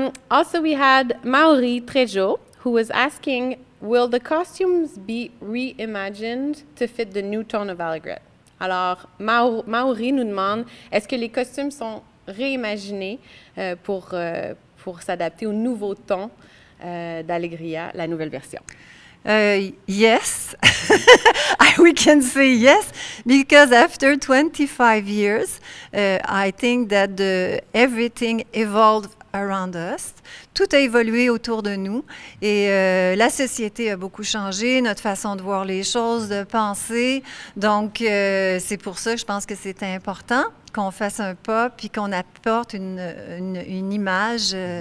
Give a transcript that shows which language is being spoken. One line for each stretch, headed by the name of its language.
English: Also, we had Maori Trejo, who was asking, will the costumes be reimagined to fit the new tone of Alegria?
French: Alors, Maori nous demande, est-ce que les costumes sont réimaginés pour s'adapter au nouveau ton d'Alegria, la nouvelle version?
English: Yes, we can say yes, because after 25 years, I think that everything evolved around us.
French: Tout a évolué autour de nous et la société a beaucoup changé, notre façon de voir les choses, de penser. Donc, c'est pour ça que je pense que c'est important qu'on fasse un pas puis qu'on apporte une image